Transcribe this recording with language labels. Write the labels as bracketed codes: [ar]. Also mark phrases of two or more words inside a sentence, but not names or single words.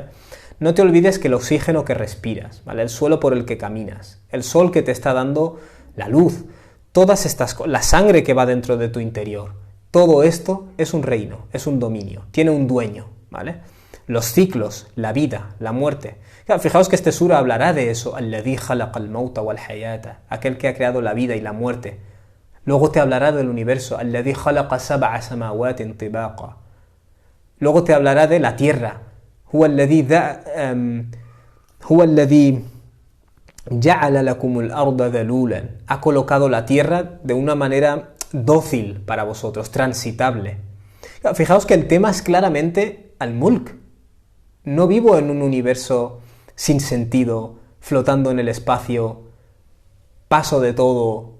[es] No te olvides que el oxígeno que respiras, ¿vale? El suelo por el que caminas, el sol que te está dando la luz, todas estas cosas, la sangre que va dentro de tu interior, todo esto es un reino, es un dominio, tiene un dueño, ¿vale? Los ciclos, la vida, la muerte. Claro, fijaos que este sura hablará de eso, [ar] الذي خلق الموت والحياة, [es] aquel que ha creado la vida y la muerte. Luego te hablará del universo, [ar] الذي خلق سبع سماوات طباقا. [es] Luego te hablará de la tierra, [ar] هو الذي جعل لكم الأرض ذلولا. [es] Ha colocado la tierra de una manera dócil para vosotros, transitable. Claro, fijaos que el tema es claramente al-Mulk. No vivo en un universo sin sentido, flotando en el espacio, paso de todo.